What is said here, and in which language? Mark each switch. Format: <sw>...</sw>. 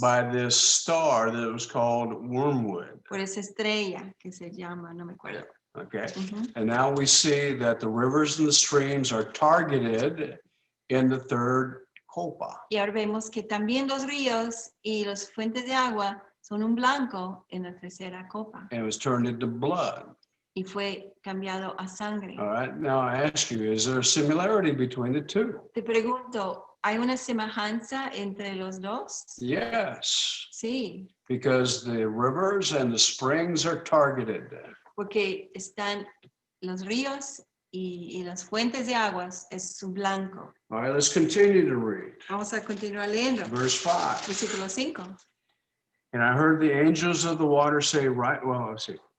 <en>by this star that was called wormwood.</en> <es>por esa estrella que se llama, no me acuerdo.</es> <en>Okay. Ujú. And now we see that the rivers and the streams are targeted in the third copa.</en> <es>Y ahora vemos que también los ríos y las fuentes de agua son un blanco en la tercera copa</es> <en>And it was turned into blood.</en> <es>y fue cambiado a sangre.</es> <en>All right. Now I ask you, is there a similarity between the two?</en> <es>Te pregunto, ¿hay una semejanza entre los dos?</es> <en>Yes,</en> <es>Sí,</es> <en>because the rivers and the springs are targeted.</en> <es>porque están los ríos y las fuentes de aguas es su blanco.</es> <en>All right, let's continue to read.</en> <es>Vamos a continuar leyendo.</es> <en>Verse 5.</en> <es>Versículo 5.</es> <en>And I heard the angels of the water say, right, well, let's see.</en>